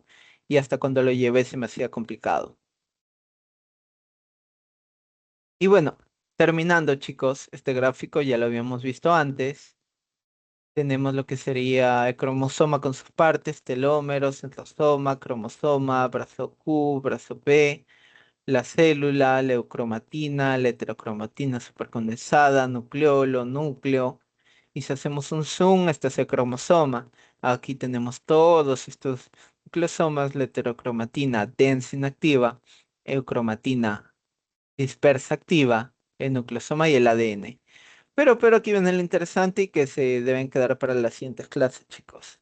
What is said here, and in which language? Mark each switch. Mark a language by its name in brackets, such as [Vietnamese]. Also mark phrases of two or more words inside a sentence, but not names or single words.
[Spanish] Y hasta cuando lo llevé se me hacía complicado. Y bueno, terminando, chicos, este gráfico ya lo habíamos visto antes. Tenemos lo que sería el cromosoma con sus partes, telómeros, centrosoma, cromosoma, brazo Q, brazo P, la célula, leucromatina, la heterocromatina supercondensada, nucleolo, núcleo. Y si hacemos un zoom, este es el cromosoma. Aquí tenemos todos estos nucleosomas, la heterocromatina densa inactiva, eucromatina dispersa activa, el nucleosoma y el ADN. Pero aquí viene lo interesante y que se deben quedar para las siguientes clases, chicos.